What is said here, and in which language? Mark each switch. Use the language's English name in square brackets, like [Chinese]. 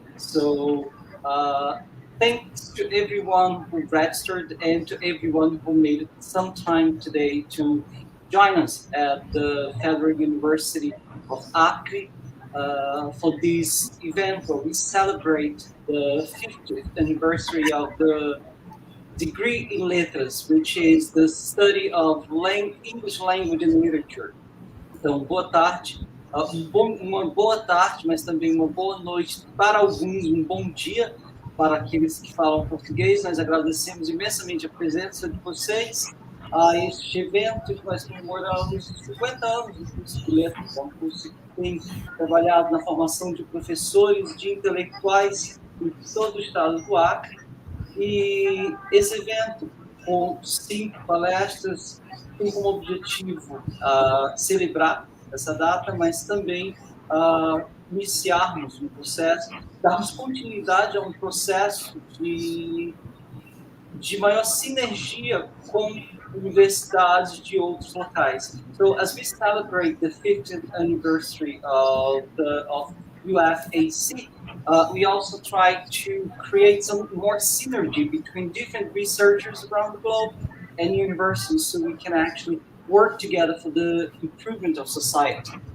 [English] So thanks to everyone who registered and to everyone who made it some time today to join us at the Federal University of Acre for this event where we celebrate the 50th anniversary of the degree in Letras, which is the study of English language and literature. [Portuguese] Então, boa tarde, uma boa tarde, mas também uma boa noite para alguns, um bom dia para aqueles que falam português. Nós agradecemos imensamente a presença de vocês a este evento que nós comemoramos os 50 anos do curso de Letras, um curso que tem trabalhado na formação de professores, de intelectuais em todo o estado do Acre. E esse evento, com 5 palestras, tem como objetivo celebrar essa data, mas também iniciarmos um processo, darmos continuidade a um processo de maior sinergia com universidades de outros locais. [English] So, as we celebrate the 50th anniversary of UFAC, we also try to create some more synergy between different researchers around the globe and universities so we can actually work together for the improvement of society.